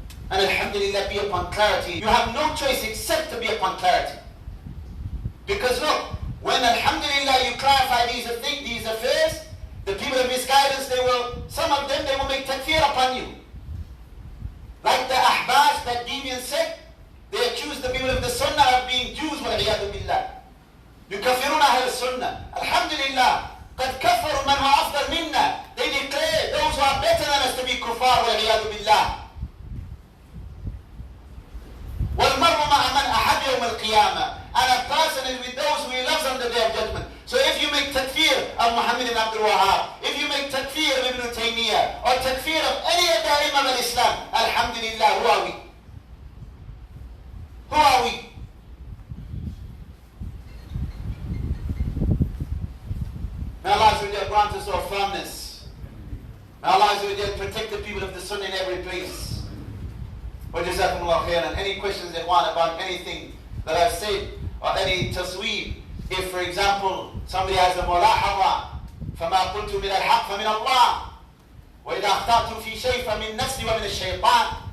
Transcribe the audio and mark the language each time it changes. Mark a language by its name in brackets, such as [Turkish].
[English] And alhamdulillah, be upon clarity. You have no choice except to be upon clarity. Because look, when alhamdulillah you clarify these affairs, the people of misguidance, some of them, they will make takfir upon you. Like the Ahbash, that deviant sect, they accuse the people of the Sunnah of being Jews, [Arabic] وَالْعِيَاذُ بِاللَّهِ. يكفرون أهل السنة. Alhamdulillah, قد كفروا من هو أفضل منا. [English] They declare those who are better than us to be kuffar, [Arabic] وَالْعِيَاذُ بِاللَّهِ. وَالْمَرْءُ مَعَ مَنْ أَحَبَّ يَوْمَ الْقِيَامَةِ. [English] And a person is with those who he loves on the day of judgment. So if you make takfir of Muhammad ibn Abdul Wahhab, if you make takfir of Ibn Taymiyyah, or takfir of any of the Imam al-Islam, alhamdulillah, who are we? Who are we? May Allah grant us our firmness. May Allah protect the people of the Sunnah in every place. [Arabic] وَجَزَاكُمُ khairan. [English] Any questions they want about anything that I've said, or any tasweeb? If, for example, somebody has a [Arabic] ملاحظة فما قلت من الحق فمن الله وإذا أخطأت في شيء فمن نفسي ومن الشيطان.